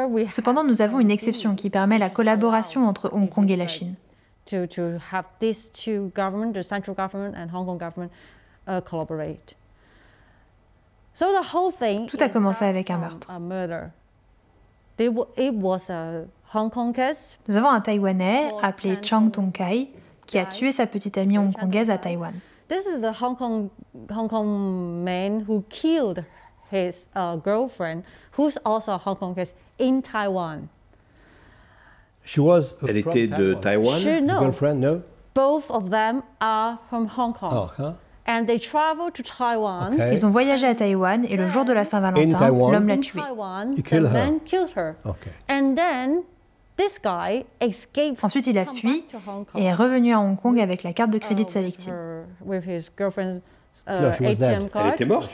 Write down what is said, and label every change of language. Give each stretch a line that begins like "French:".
French: Cependant, nous avons une exception qui permet la collaboration entre Hong Kong et la Chine.
English: To have these two governments, the central government and Hong Kong government, collaborate. So the whole thing.
French: Tout a commencé avec un meurtre.
English: It was a Hong Kong case.
French: Nous avons un Taïwanais appelé Chang Tong-kai qui a tué sa petite amie hongkongaise à Taïwan.
English: This is the Hong Kong man who killed his girlfriend, who's also a Hong Kong case in Taiwan.
French: Elle était de Taïwan?
English: Girlfriend, no? Both of them are from Hong Kong. Oh, huh? And they traveled to Taiwan. Okay.
French: Ils ont voyagé à Taïwan et le jour de la Saint-Valentin, l'homme l'a tuée.
English: The man killed her. Okay. And then this guy escaped.
French: Ensuite, il a fui et est revenu à Hong Kong avec la carte de crédit de sa victime.
English: With his girlfriend's ATM card.
French: Elle était morte?